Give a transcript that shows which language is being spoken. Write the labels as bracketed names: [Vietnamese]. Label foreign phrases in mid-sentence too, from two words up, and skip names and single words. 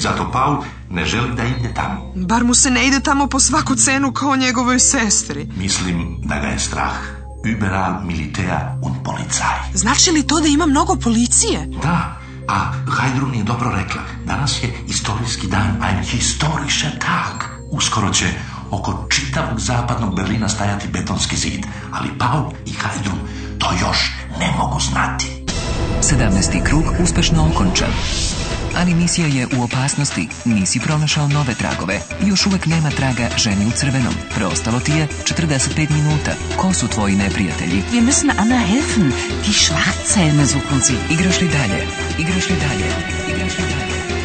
[Serbian] Zato Paul ne želi da ide tamo. bar mu se ne ide tamo po svaku cenu kao njegovoj sestri. Mislim da ga je strah. [German] Überall Militär und Polizei. [Serbian] Znači li to da ima mnogo policije? Da, a Hajdrun je dobro rekla. Danas je istorijski dan, [German] ein historischer Tag. [Serbian] Uskoro će oko čitavog zapadnog Berlina stajati betonski zid, ali Paul i Hajdrun to još ne mogu znati. 17. krug uspešno okončan. Ali misija je u opasnosti, nisi pronašao nove tragove. Još uvek nema traga ženi u crvenom. Preostalo ti je 45 minuta. Ko su tvoji neprijatelji? [German] Wir müssen Anna helfen. Die Schwarzhelme suchen sie. [Serbian] Igraš li dalje? Igraš li dalje? Igraš li dalje?